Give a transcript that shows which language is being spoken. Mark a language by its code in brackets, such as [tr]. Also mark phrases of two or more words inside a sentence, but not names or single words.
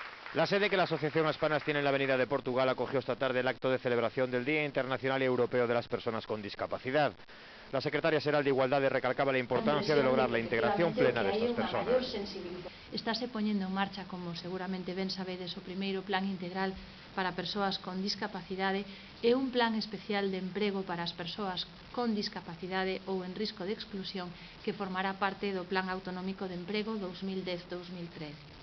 [es] La sede que la Asociación Aspanas tiene en la Avenida de Portugal acogió esta tarde el acto de celebración del Día Internacional y Europeo de las Personas con Discapacidad. La secretaria xeral de Igualdade recalcaba la importancia de lograr la integración plena de estas personas. [gl] Estáse poñendo en marcha, como seguramente ben sabedes, o primeiro plan integral para persoas con discapacidade e un plan especial de emprego para as persoas con discapacidade ou en risco de exclusión que formará parte do Plan Autonómico de Emprego 2010-2013.